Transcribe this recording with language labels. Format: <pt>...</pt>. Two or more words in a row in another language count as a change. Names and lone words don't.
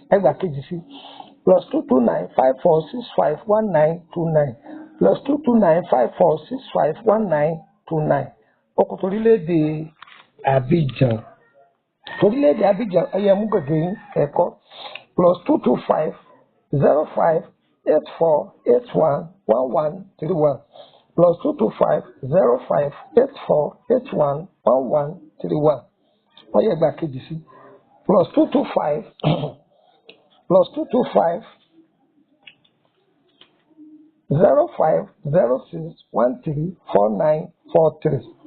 <yo>Ẹgbà kejì sí, plus two two nine five four six five one nine two nine, plus two two nine five four six five one nine two nine. Ó kù torílẹ̀-èdè Abidjan. Torílẹ̀-èdè Abidjan, ẹ yẹ mú gègé yín, kẹ́kọ̀ọ́. Plus two two five, zero five, eight four, eight one, one one three one. Plus two two five, zero five, eight four, eight one, one one three one. Wọ́n yẹ gba kejì sí. Plus two two five, plus two two five, zero five, zero six, one three, four nine four three.</yo>